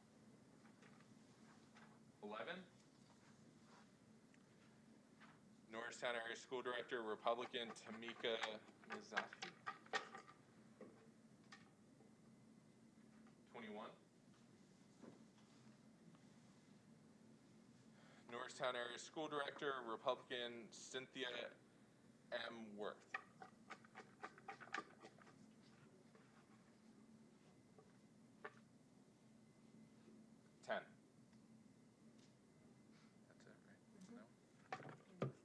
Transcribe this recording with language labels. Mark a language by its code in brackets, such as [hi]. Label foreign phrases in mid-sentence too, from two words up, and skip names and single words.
[en] 11. Norristown Area School Director, Republican, Tamika Mizaki. 21. Norristown Area School Director, Republican, Cynthia M. Worth. 10. That's it, right? No?